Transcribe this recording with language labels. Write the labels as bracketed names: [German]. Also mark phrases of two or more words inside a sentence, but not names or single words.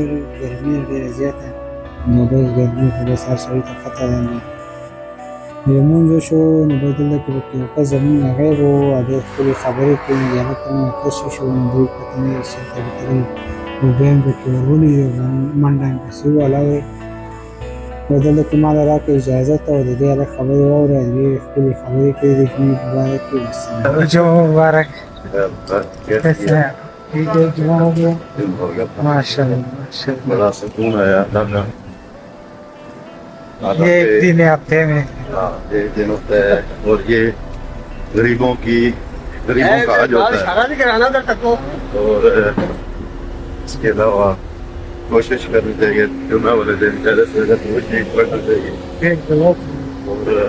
[Pashto] ګرمي ډېره زیاته نو بس ګرمي خو بس هر سړي ته پته ده نو لمونځ وشو نو بس دلته کې پکې یو کس زموږ نه غیب و او ډېر ښکلې خبرې کوي د هلک ته مې کش وشو نو دوی پته نه وي چېرته به تللي اوبه مې پکې ور ولېدې منډه مې پسې ووهله بس دلته کې ما له راکړه اجازت او د دې هلک خبرې واورئ ډېرې ښکلې خبرې کوي د جمعې په باره کې والسلام [Urdu] جمعه مبارک جمعه ہو گیا ماشاءاللہ بڑا سکون ہے اللہ کا یہ ایک دن ہفتے میں ایک دن ہوتا ہے اور یہ غریبوں کا حج ہوتا ہے اور اس کے علاوہ کوشش کرنی چاہیے جمعہ والے دن زیادہ سے زیادہ توجہ پڑھنی چاہیے اور